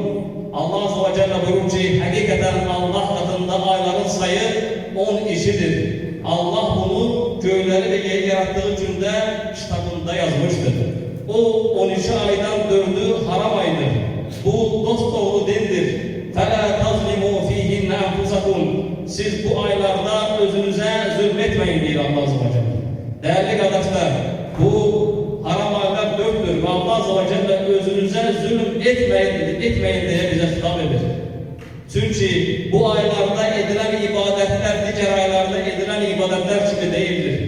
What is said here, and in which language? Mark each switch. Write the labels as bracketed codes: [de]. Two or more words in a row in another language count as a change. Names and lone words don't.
[tr] Allah Azze ve Celle buyurur ki hakikaten Allah katında ayların sayı 12'dir. Allah bunu göğleri ve yeri yarattığı günde kitabında yazmıştır. O 12 aydan 4'ü haram aydır. Bu dosdoğru dindir. [ar] فَلَا تَظْلِمُوا ف۪يهِنَّ اَنْفُسَكُمْ. [tr] Siz bu aylarda özünüze zulmetmeyin diyor Allah Azze ve Celle. Değerli kardeşler, bu haram aylar 4'tür ve Allah Azze ve Celle özünüze zulüm etmeyin diye bize hitap edir. Çünkü bu aylarda edilen ibadetler diğer aylarda edilen ibadetler gibi değildir.